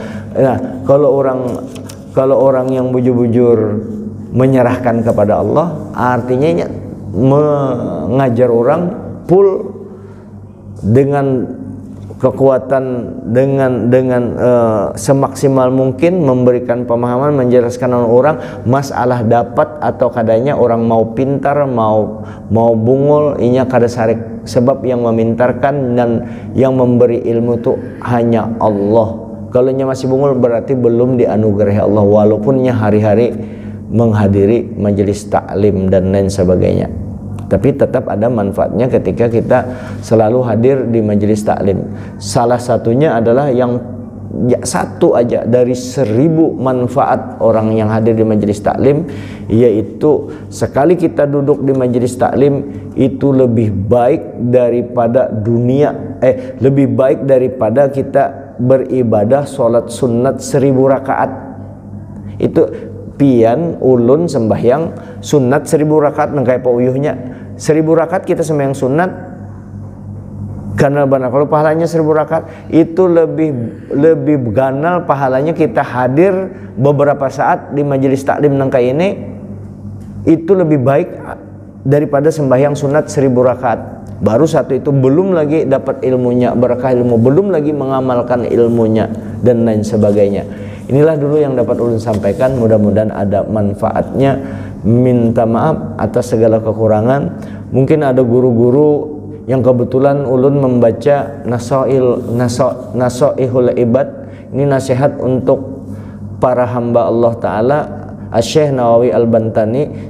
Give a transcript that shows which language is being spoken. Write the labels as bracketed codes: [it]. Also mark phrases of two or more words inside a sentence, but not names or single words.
[id] Nah, kalau orang yang bujur-bujur menyerahkan kepada Allah, artinya mengajar orang full dengan kekuatan, dengan semaksimal mungkin memberikan pemahaman, menjelaskan orang masalah dapat atau kadanya orang mau pintar, mau bungul, [bjn] inya kada sarik. [id] Sebab yang memintarkan dan yang memberi ilmu itu hanya Allah. Kalau nya masih bungul berarti belum dianugerahi Allah, walaupun nya hari-hari menghadiri majelis taklim dan lain sebagainya. Tapi tetap ada manfaatnya ketika kita selalu hadir di majelis taklim. Salah satunya adalah yang satu aja dari 1000 manfaat orang yang hadir di majelis taklim, yaitu sekali kita duduk di majelis taklim itu lebih baik daripada lebih baik daripada kita beribadah sholat sunat 1000 rakaat. [bjn] Itu pian ulun sembahyang sunat 1000 rakaat nengkai pauyuhnya 1000 rakaat kita sembahyang sunat ganal banal. [id] Kalau pahalanya 1000 rakaat itu lebih ganal pahalanya kita hadir beberapa saat di majelis taklim nengkai ini, itu lebih baik daripada sembahyang sunat 1000 rakaat. Baru satu itu belum lagi dapat ilmunya, berkah ilmu, belum lagi mengamalkan ilmunya dan lain sebagainya. Inilah dulu yang dapat ulun sampaikan, mudah-mudahan ada manfaatnya. Minta maaf atas segala kekurangan. Mungkin ada guru-guru yang kebetulan ulun membaca Nasaihul Ibad. Ini nasihat untuk para hamba Allah Ta'ala, Syekh Nawawi Al-Bantani.